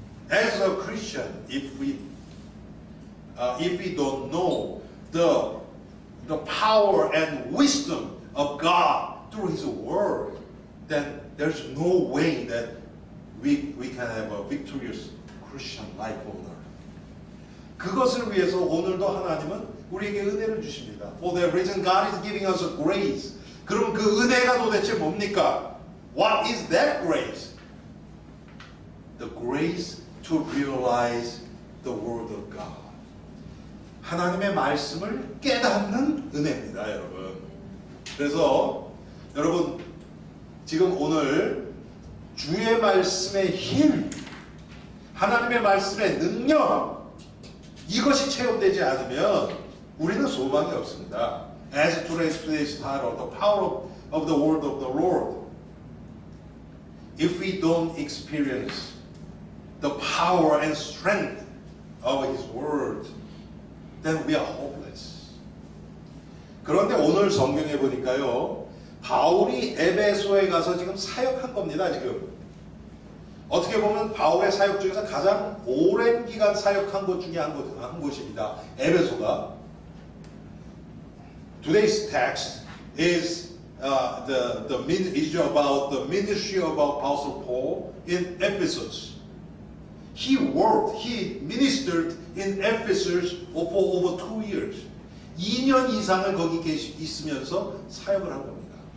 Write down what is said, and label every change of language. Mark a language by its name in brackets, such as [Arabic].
[English] As a Christian, if we don't know the power and wisdom of God through His Word, then there's no way that we can have a victorious Christian life on earth. [Korean] 그것을 위해서 오늘도 하나님은 우리에게 은혜를 주십니다. [English] For that reason, God is giving us a grace. [Korean] 그럼 그 은혜가 도대체 뭡니까? [English] What is that grace? The grace to realize the Word of God. [Korean] 하나님의 말씀을 깨닫는 은혜입니다, 여러분. 그래서 여러분 지금 오늘 주의 말씀의 힘, 하나님의 말씀의 능력, 이것이 체험되지 않으면 우리는 소망이 없습니다. [English] As today's title, the power of the word of the Lord. If we don't experience the power and strength of His word, then we are hopeless. [Korean] 그런데 오늘 성경에 보니까요, 바울이 에베소에 가서 지금 사역한 겁니다, 지금. 어떻게 보면 바울의 사역 중에서 가장 오랜 기간 사역한 곳 중에 한 곳입니다. 에베소가. [English] Today's text is is about the ministry of Apostle Paul in Ephesus. He ministered in Ephesus for over 2 years. [Korean] 2년 이상을 거기 있으면서 사역을 한 겁니다.